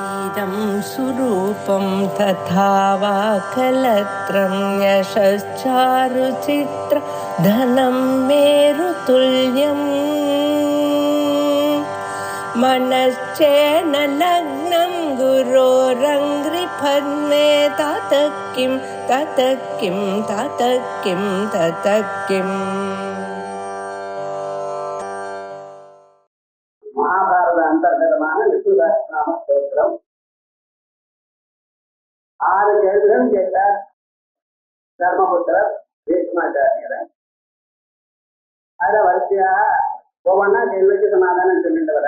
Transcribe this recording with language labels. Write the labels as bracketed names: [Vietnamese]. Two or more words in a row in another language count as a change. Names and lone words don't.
[Sanskrit] इदं सुरूपं तथा वा कलत्रं यशश्चारुचित्र धनं मेरुतुल्यम् मनश्चेन लग्नं गुरोरङ्घ्रिपद्मे ततः किं ततः किं ततः किं ततः किम्. [Tamil] மகாபாரத அந்தர்கதமான விஷ்ணுதாசநாம ஸ்தோத்திரம். 6 கேள்விகள் கேட்டார் தர்மபுத்திரர் பீஷ்மாச்சாரியரை. அதுல வரிசையா ஒவ்வொன்னா கேள்விக்கு சமாதானம் சொல்லிட்டு வர.